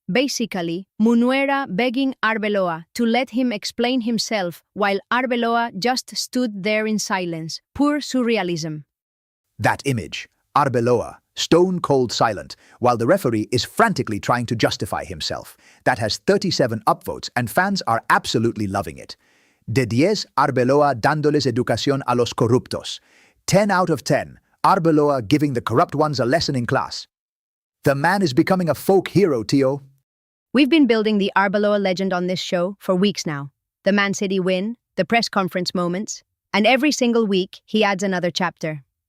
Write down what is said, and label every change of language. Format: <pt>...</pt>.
<en>Basically, Munuera begging Arbeloa to let him explain himself while Arbeloa just stood there in silence. Pure surrealism. That image, Arbeloa, stone-cold silent, while the referee is frantically trying to justify himself. That has 37 upvotes, and fans are absolutely loving it.</en> <es>De 10, Arbeloa dándoles educación a los corruptos.</es> <en>10 out of 10, Arbeloa giving the corrupt ones a lesson in class. The man is becoming a folk hero, Tio. We've been building the Arbeloa legend on this show for weeks now. The Man City win, the press conference moments, and every single week he adds another chapter.</en>